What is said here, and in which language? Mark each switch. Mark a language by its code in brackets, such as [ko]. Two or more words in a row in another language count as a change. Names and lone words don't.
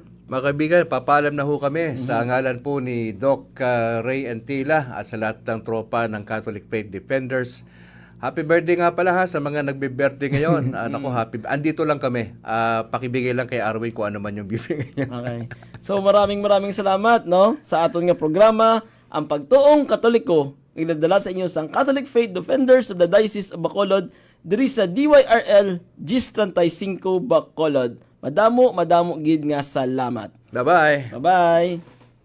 [tl] Mga kaibigan, papaalam na ho kami sa ngalan po ni Doc Ray Antila at sa lahat ng tropa ng Catholic Faith Defenders. Happy birthday nga pala ha sa mga nagbe-birthday ngayon. Naku, andito lang kami. Pakibigay lang kay Arwin kung ano man yung bibigay niya. Okay. So maraming salamat, no, [hil] sa aton nga programa, ang Pagtuong Katoliko. Nagdadala sa inyo sang Catholic Faith Defenders of the Diocese of Bacolod diri sa DYRL GIS 35 Bacolod. Madamo gid nga salamat. Bye-bye! Bye-bye.